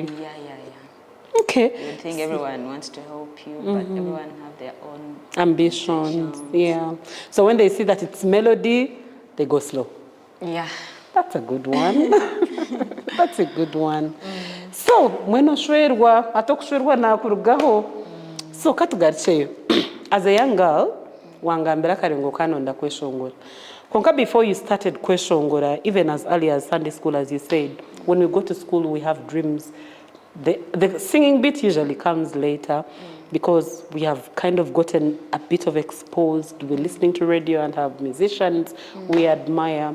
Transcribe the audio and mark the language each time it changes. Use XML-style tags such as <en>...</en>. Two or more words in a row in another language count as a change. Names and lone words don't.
<en>yeah. Okay. You would think everyone wants to help you, but everyone have their own Ambitions. Yeah. So when they see that it's melody, they go slow. Yeah. That's a good one. That's a good one. So,</en> <nyn>mweno shwerwa, atokushwerwa na kurugaho. So, katugarcheyo.</nyn> <en>As a young girl,</en> <nyn>wangambira karengo kanonda kweshongora.</nyn> <en>Konka before you started kweshongora, even as early as Sunday school, as you said, when we go to school, we have dreams. The singing bit usually comes later because we have kind of gotten a bit of exposed. We're listening to radio and have musicians we admire.</en>